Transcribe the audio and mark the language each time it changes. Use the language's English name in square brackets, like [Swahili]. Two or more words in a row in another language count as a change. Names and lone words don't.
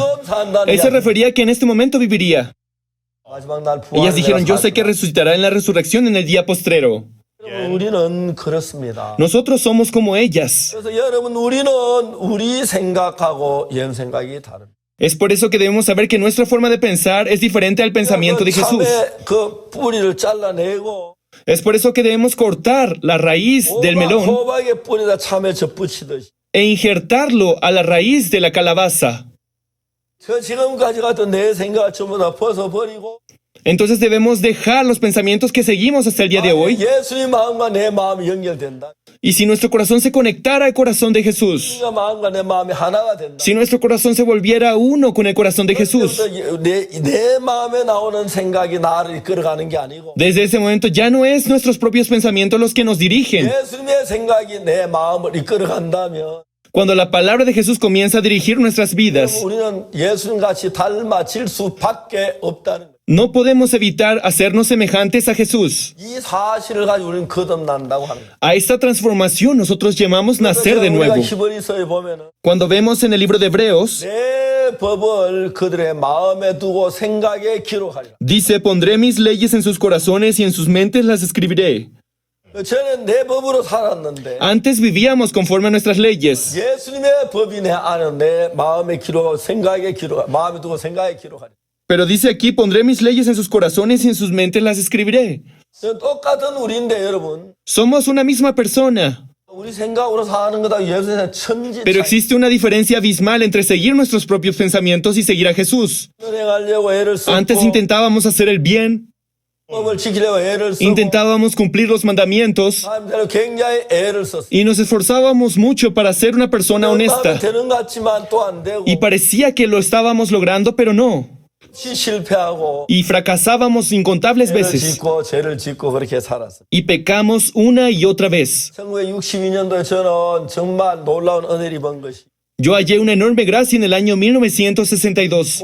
[Korean] 지금 산다는 [Spanish] Él se [Korean] 이야기. [Spanish] refería a que en este momento viviría. [Korean] 마지막 날 [Spanish] Ellas [Korean] 부활을 [Spanish] dijeron, yo sé que [Korean] 살리라. [Spanish] resucitará en la resurrección en el día postrero. [Korean] 여러분, 우리는 그렇습니다. [Spanish] Nosotros somos como ellas. [Korean] 그래서 여러분 우리는 우리 생각하고 예수 생각이 다릅니다. [Spanish] Es por eso que debemos saber que nuestra forma de pensar es diferente al pensamiento de Jesús. [Korean] 참외 그 뿌리를 잘라내고 [Spanish] Es por eso que debemos cortar la raíz del melón [Korean] 호박의 뿌리에다 참외 접붙이듯이 [Spanish] e injertarlo a la raíz de la calabaza. [Korean] 저 지금까지 갔던 내 생각을 전부 다 벗어버리고 [Spanish] Entonces debemos dejar los pensamientos que seguimos hasta el día de hoy. [Korean] 예수님 마음과 내 마음이 연결된다. [Spanish] Y si nuestro corazón se conectara al corazón de Jesús, [Korean] 내 마음과 내 마음이 하나가 된다. [Spanish] si nuestro corazón se volviera uno con el corazón de Jesús, [Korean] 내 마음에 나오는 생각이 나를 이끌어가는 게 아니고 [Spanish] desde ese momento ya no es nuestros propios pensamientos los que nos dirigen. [Korean] 예수님의 생각이 내 마음을 이끌어간다면 [Spanish] Cuando la palabra de Jesús comienza a dirigir nuestras vidas, [Korean] 우리는 예수님같이 닮아질 수밖에 없다는 거예요. [Spanish] no podemos evitar hacernos semejantes a Jesús. [Korean] 이 사실을 가지고 우리는 거듭난다고 하는 거예요. [Spanish] A esta transformación nosotros llamamos nacer de nuevo. [Korean] 우리가 히브리서에 보면은 [Spanish] Cuando vemos en el libro de Hebreos, [Korean] 내 법을 그들의 마음에 두고 생각에 기록하리라. [Spanish] dice, pondré mis leyes en sus corazones y en sus mentes las escribiré. [Korean] 저는 내 법으로 살았는데 [Spanish] Antes vivíamos conforme a nuestras leyes, [Korean] 예수님의 법이 내 안에 내 마음에 기록하고 생각에 기록, 마음에 두고 생각에 기록하리라. [Spanish] pero dice aquí, pondré mis leyes en sus corazones y en sus mentes las escribiré. [Korean] 똑같은 우리인데 여러분 [Spanish] Somos una misma persona, [Korean] 우리 생각으로 사는 거다 예수님의 천지 [Spanish] pero existe una diferencia abismal entre seguir nuestros propios pensamientos y seguir a Jesús. [Korean] 행하려고 애를 쓰고 [Spanish] Antes intentábamos hacer el bien, [Korean] 법을 지키려고 애를 쓰고 [Spanish] intentábamos cumplir los mandamientos [Korean] 사람들로 굉장히 애를 썼어. [Spanish] y nos esforzábamos mucho para ser una persona [Korean] 마음에 [Spanish] honesta. [Korean] 되는 것 같지만 또 안 되고 [Spanish] Y parecía que lo estábamos logrando, pero no. [Korean] 실패하고 [Spanish] Y fracasábamos incontables [Korean] 죄를 [Spanish] veces. [Korean] 짓고 죄를 짓고 그렇게 살았어. [Spanish] Y pecamos una y otra vez. [Korean] 1962년도에 저는 정말 놀라운 은혜를 본 것이 [Spanish] Yo hallé una enorme gracia en el año 1962.